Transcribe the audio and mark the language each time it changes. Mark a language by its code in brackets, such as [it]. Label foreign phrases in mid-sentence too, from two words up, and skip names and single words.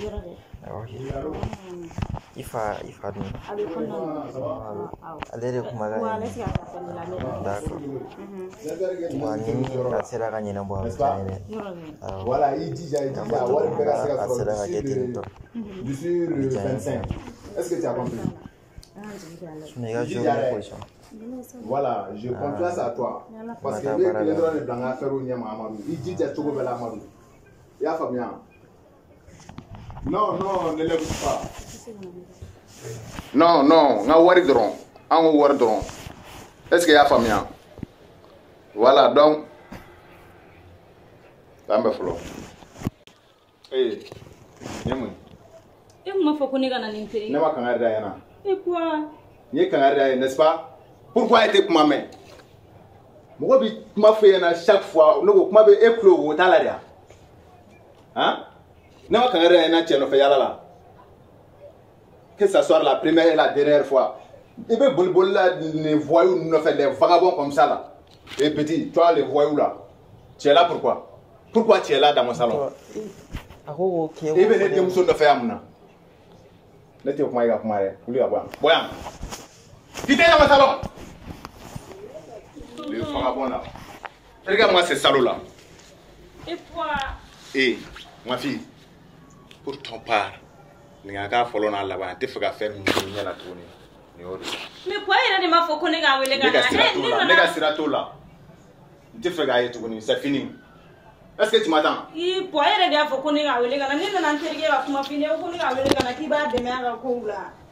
[bm] I fa dun? Ale de kumala yen. [fr] D'accord. [bm] Wa ni a sera ka ɲɛnabɔ a bɛ diya n ye dɛ. [fr] Voilà, il dit j'ai [bm] wari bɛɛ ka se ka A sɔrɔ sera ka kɛ ten tɔ. [fr] d'ici le 25. Est-ce que tu as compris? [bm] Sinon i ka jouer ni position. [fr] Voilà, je confiance à toi. [bm] Parce que i bɛ tile dɔrɔn de bila n ka affaire ɲɛ ma Amadu. I jija cogo bɛɛ la Amadu. I y'a faamuya? [fr] Non, non, ne l'écoute pas. Non, non, [bm] n ka wari dɔrɔn. An ko wari dɔrɔn. [fr] Est-ce que [bm] i y'a faamuya? [fr] Voilà, donc. [bm] K'an bɛ fɔlɔ. Nin ye mun ye? E m'a fɔ ko ne ka na nin tɛ. Ne ma kangari da ɲɛna. [fr] Et quoi? [bm] N ye kangari da ye, [fr] n'est-ce pas? [bm] Pourquoi e tɛ kuma mɛn? Mɔgɔ bi kuma fɔ ɲɛna [fr] chaque fois, [bm] ne ko kuma bɛ e tulo o t'a la de wa? Hein? Ne ma kangari da ɲɛna cɛ nɔfɛ yala la. [fr] Que ça soit la première et la dernière fois. [bm] I bɛ boli boli la [fr] les voyous [bm] nɔfɛ, [fr] les vagabonds comme ça là. Et petit, toi les voyous là. Tu es là pourquoi? Pourquoi tu es là dans mon salon? [bm] A ko k'e I bɛ ne denmuso nɔfɛ yan mun na? Ne tɛ kuma i ka kuma dɛ. Wuli ka bɔ yan. Bɔ yan. [fr] Quittez dans mon salon. Les vagabonds là. Regarde-moi ces salauds là. Et quoi? Ma fille, pour ton part, [bm] ni ka k'a fɔlɔ n'a laban, n tɛ fɛ ka fɛn min k'i ɲɛna tuguni. Nin y'o de ye. [fr] Mais pourquoi [bm] yɛrɛ de m'a fɔ ko ne k'a wele ka na? Ne ka sira t'o la. N tɛ fɛ k'a ye tuguni, [fr] c'est fini. Est-ce que tu m'attends? [bm] I po yɛrɛ de y'a fɔ ko ne ka wele ka na. Ne nana n terikɛ ka kuma f'i ɲɛ ko ne ka wele ka na k'i b'a dɛmɛ a ka kow la.